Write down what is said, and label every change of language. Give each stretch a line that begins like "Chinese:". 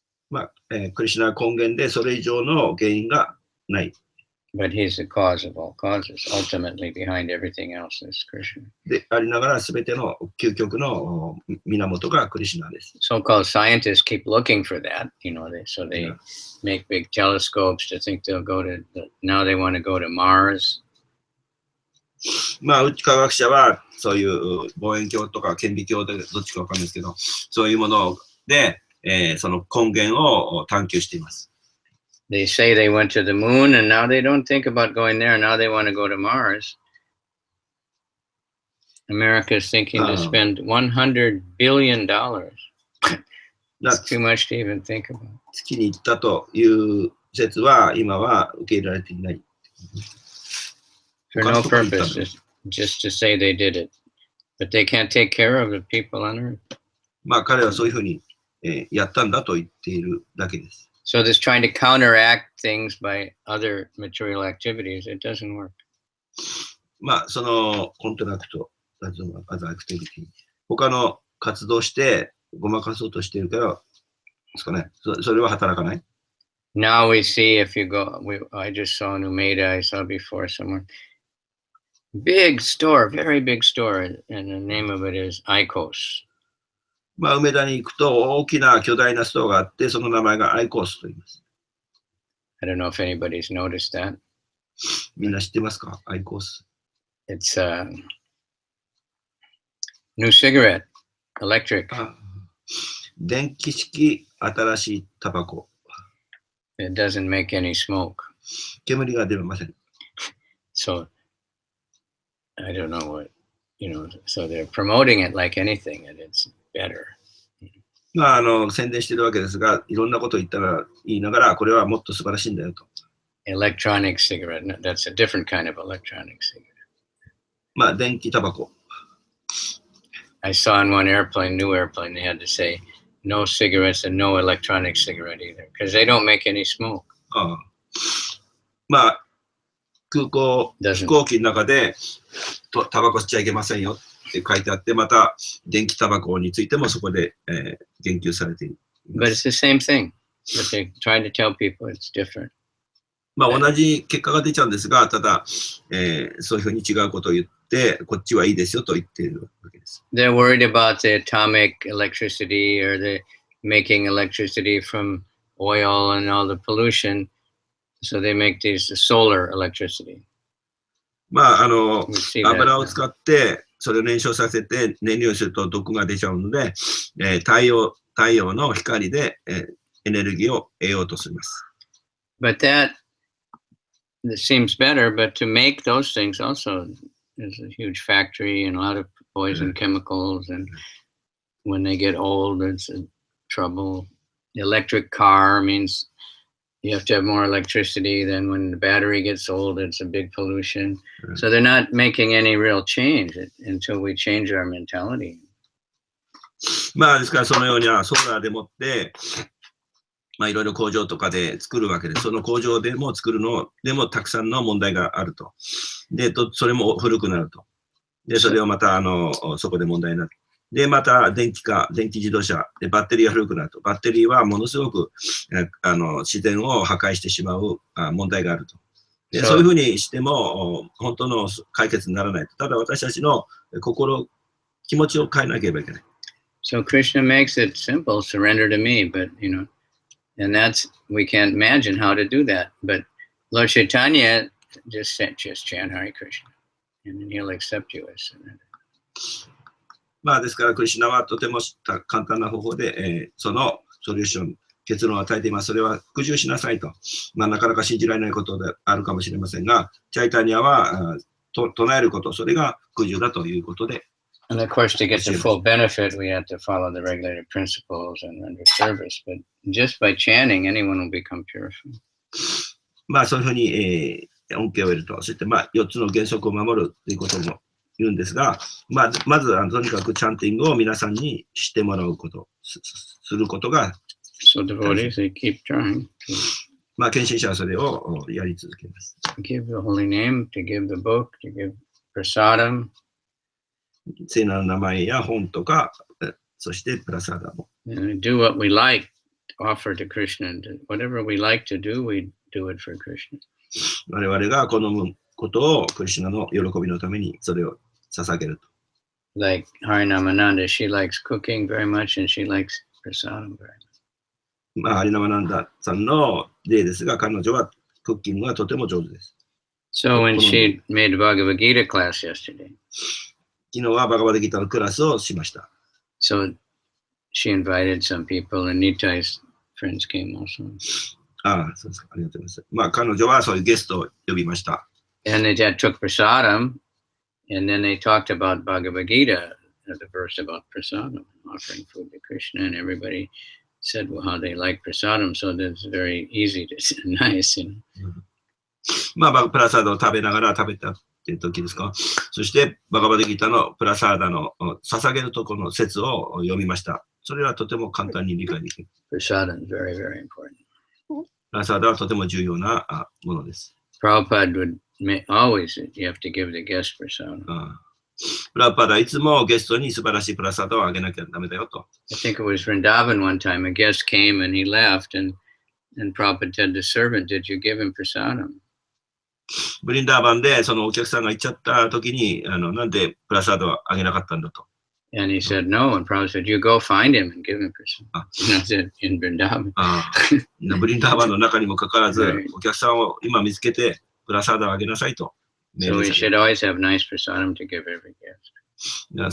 Japanese: まあクリシュナは根源でそれ以上の原因がない。
English: But he's the cause of all causes. Ultimately, behind everything else is Krishna.
Japanese: でありながらすべての究極の源がクリシュナです。
English: So-called scientists keep looking for that, so they Yeah. make big telescopes to think they'll go to, now they want to go to Mars.
Japanese: まあ、宇宙科学者はそういう望遠鏡とか顕微鏡でどっちかわかんないですけど、そういうもので、その根源を探求しています。
English: They say they went to the moon and now they don't think about going there. Now they want to go to Mars. America is thinking to spend $100 billion. だ It's too much to even think about.
Japanese: 月に行ったという説は今は受け入れられていない。
English: For no purpose, just to say they did it. But they can't take care of the people on earth.
Japanese: まあ彼はそういうふうに、やったんだと言っているだけです。
English: So this trying to counteract things by other material activities, it doesn't work.
Japanese: まあそのコントラクト、アザアクティビティ、他の活動してごまかそうとしているからですかね。それは働かない。
English: Now we see if you go, I just saw in Umeda, I saw before somewhere. Big store, very big store, and the name of it is ICOS.
Japanese: まあ梅田に行くと大きな巨大なストアがあって、その名前がアイコースと言います。
English: I don't know if anybody's noticed that.
Japanese: みんな知ってますか？アイコース。
English: It's a new cigarette, electric.
Japanese: 電気式新しいタバコ。
English: It doesn't make any smoke.
Japanese: 煙が出ません。
English: So I don't know what, so they're promoting it like anything and it's better.
Japanese: まあ宣伝してるわけですが、いろんなことを言いながら、これはもっと素晴らしいんだよと。
English: Electronic cigarette, that's a different kind of electronic cigarette.
Japanese: まあ電気タバコ。
English: I saw in one airplane, new airplane, they had to say no cigarettes and no electronic cigarette either, because they don't make any smoke.
Japanese: ああまあ、飛行機の中でタバコ吸っちゃいけませんよって書いてあって、また電気タバコについてもそこで、言及されています。
English: But it's the same thing. But they try to tell people it's different.
Japanese: まあ同じ結果が出ちゃうんですが、ただ、そういうふうに違うことを言って、こっちはいいですよと言っているわけです。
English: They're worried about the atomic electricity or the making electricity from oil and all the pollution. So they make these solar electricity.
Japanese: まあ、油を使って、それを燃焼させて燃料にすると毒が出ちゃうので、太陽の光で、エネルギーを得ようとします。
English: But that seems better, but to make those things also is a huge factory and a lot of poison chemicals, and when they get old, it's trouble. The electric car means you have to have more electricity. Then when the battery gets old, it's a big pollution. So they're not making any real change until we change our mentality.
Japanese: まあですからそのようにソーラーでもってまあいろいろ工場とかで作るわけで、その工場でも作るのでもたくさんの問題があると。で、それも古くなると。で、それをまたそこで問題になる。で、また電気自動車でバッテリーが古くなると。バッテリーはものすごく自然を破壊してしまう問題があると。で、そういうふうにしても本当の解決にならないと。ただ私たちの気持ちを変えなければいけない。
English: So Krishna makes it simple, surrender to me, but and we can't imagine how to do that. But Lord Chaitanya just chant Hare Krishna, and then he'll accept you as surrender.
Japanese: まあですから、クリシュナはとても簡単な方法で、そのソリューション、結論を与えています。それは服従しなさいと。まあなかなか信じられないことであるかもしれませんが、チャイタニアは唱えること、それが服従だということで。
English: And of course, to get the full benefit, we have to follow the regulated principles and render service. But just by chanting, anyone will become purified.
Japanese: まあそういうふうに、恩恵を得ると。そしてまあ4つの原則を守るということも言うんですが、まずとにかくチャンティングを皆さんにしてもらうこと、することが。
English: So devotees, they keep trying.
Japanese: まあ献身者はそれをやり続けます。
English: To give the holy name, to give the book, to give prasadam.
Japanese: 聖なる名前や本とか、そしてプラサーダも。
English: Do what we like, offer to Krishna. Whatever we like to do, we do it for Krishna.
Japanese: 我々が好むことをクリシュナの喜びのためにそれを捧げると。
English: Like Harinamananda, she likes cooking very much and she likes prasadam very much.
Japanese: まあ、ハリナマナンダさんの例ですが、彼女はクッキングがとても上手です。
English: So when she made a Bhagavad Gita class yesterday,
Japanese: 昨日はバガバデギターのクラスをしました。
English: So she invited some people and Nitai's friends came also.
Japanese: ああ、そうですか。ありがとうございます。まあ彼女はそういうゲストを呼びました。
English: And they took prasadam and then they talked about Bhagavad Gita, the verse about prasadam, offering food to Krishna, and everybody said how they like prasadam, so that's very easy to nice.
Japanese: まあプラサーダを食べながら食べたっていう時ですか。そしてバガバデギターのプラサーダの捧げるところの説を読みました。それはとても簡単に理解できる。
English: Prasadam is very, very important.
Japanese: プラサーダはとても重要なものです。
English: Prabhupada would always, you have to give the guest prasadam.
Japanese: プラパダいつもゲストに素晴らしいプラサーダをあげなきゃダメだよと。
English: I think it was Vrindavan one time, a guest came and he left and Prabhupada said to the servant, did you give him prasadam?
Japanese: ブリンダーバンでそのお客さんが行っちゃった時になんでプラサードはあげなかったんだと。
English: And he said no, and Prabhupada said, you go find him and give him prasadam. That's it, in Vrindavan.
Japanese: ブリンダーバンの中にもかかわらず、お客さんを今見つけてプラサードをあげなさいと。
English: So we should always have nice prasadam to give every guest.